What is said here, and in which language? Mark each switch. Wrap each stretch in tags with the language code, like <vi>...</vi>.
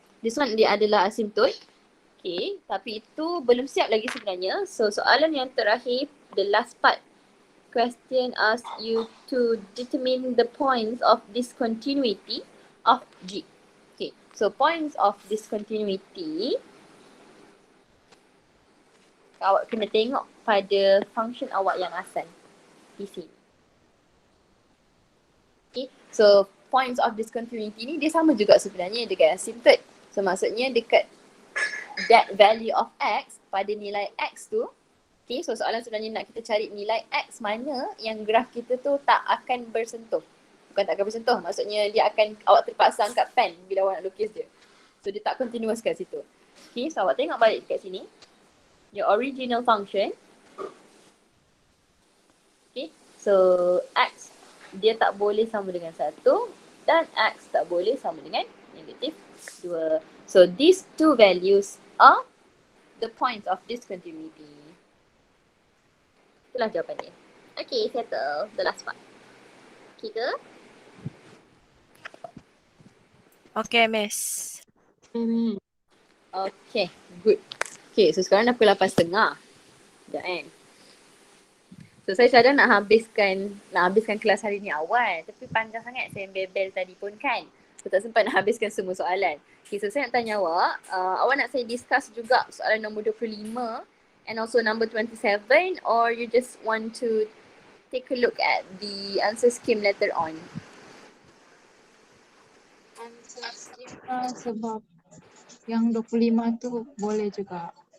<en>This one</en> <ms>dia adalah asymptote. Okay, tapi itu belum siap lagi sebenarnya. So soalan yang terakhir,</ms> <en>the last part. Question asks you to determine the points of discontinuity of G.</en> <ms>Okay, so points of discontinuity, awak kena tengok pada function awak yang asal di sini. Okay, so points of discontinuity ni dia sama juga sebenarnya dengan asymptote. So maksudnya dekat</ms> <en>that value of x</en> <ms>pada nilai x tu. Okay, so soalan sebenarnya nak kita cari nilai x mana yang graf kita tu tak akan bersentuh. Bukan tak akan bersentuh, maksudnya dia akan, awak terpaksa angkat pen bila awak nak lukis dia. So dia tak continuous kat situ. Okay, so awak tengok balik dekat sini.</ms> <en>Your original function.</en> <ms>Okay, so x dia tak boleh sama dengan 1 dan x tak boleh sama dengan negatif 2.</ms> <en>So these two values are the points of discontinuity.</en> <ms>Itulah jawapannya. Okay,</ms> <en>settle the last part.</en> <ms>Okay ke?</ms> <en>Okay, Miss.</en> <ms>Okay, good. Okay, so sekarang dah pukul 8.30. Sekejap kan. So saya cadang nak habiskan kelas hari ni awal. Tapi panjang sangat saya bebel tadi pun kan. So tak sempat nak habiskan semua soalan. Okay, so saya nak tanya awak. Awak nak saya discuss juga soalan nombor 25 and also number 27,</ms> <en>or you just want to take a look at the answer scheme later on?</en> <ms>Answer scheme sebab yang 25 tu boleh juga.</ms>